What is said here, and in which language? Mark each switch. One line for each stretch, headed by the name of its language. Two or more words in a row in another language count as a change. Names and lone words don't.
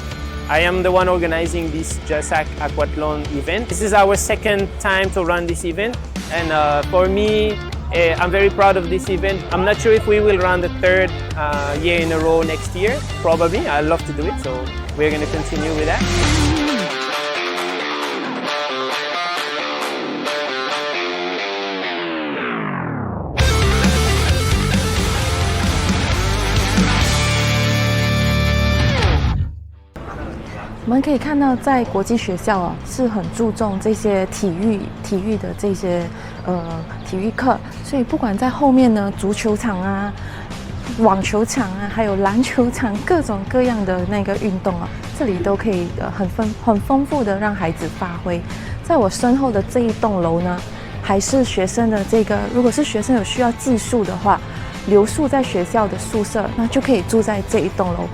English: I am the one organizing this JASAC Aquathlon event. This is our second time to run this event, and for me, I'm very proud of this event. I'm not sure if we will run the third year in a row next year. Probably. I'd love to do it, so we're going to continue with that.
Chinese: 我们可以看到，在国际学校啊，是很注重这些体育的这些体育課，所以不管在後面呢，足球場啊、網球場啊，還有籃球場，各種各樣的那個運動啊，這裡都可以很豐富的讓孩子發揮。在我身後的這一棟樓呢，還是學生的這個，如果是學生有需要寄宿的話，留宿在學校的宿舍，那就可以住在這一棟樓。